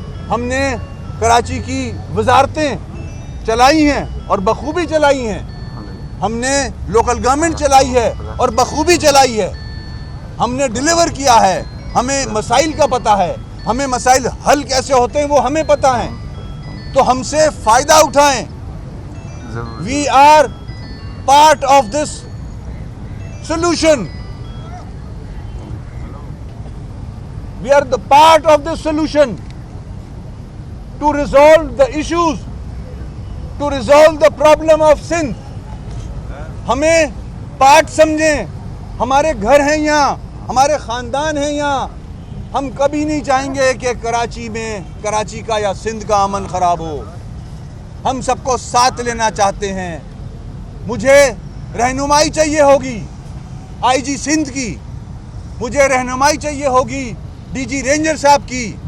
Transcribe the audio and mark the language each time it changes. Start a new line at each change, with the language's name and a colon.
Urdu: ہم نے کراچی کی وزارتیں چلائی ہیں اور بخوبی چلائی ہیں. ہم نے لوکل گورنمنٹ چلائی ہے اور بخوبی چلائی ہے. ہم نے ڈیلیور کیا ہے. ہمیں مسائل کا پتہ ہے, ہمیں مسائل حل کیسے ہوتے ہیں وہ ہمیں پتہ ہیں. تو ہم سے فائدہ اٹھائیں.
English: We are part of this solution. We are the part of the solution to resolve the issues, to resolve the problem of Sindh.
Urdu: ہمیں پارٹ سمجھیں. ہمارے گھر ہیں یہاں, ہمارے خاندان ہیں یہاں. ہم کبھی نہیں چاہیں گے کہ کراچی کا یا سندھ کا امن خراب ہو. ہم سب کو ساتھ لینا چاہتے ہیں. مجھے رہنمائی چاہیے ہوگی IG سندھ کی, مجھے رہنمائی چاہیے ہوگی DG رینجر صاحب کی.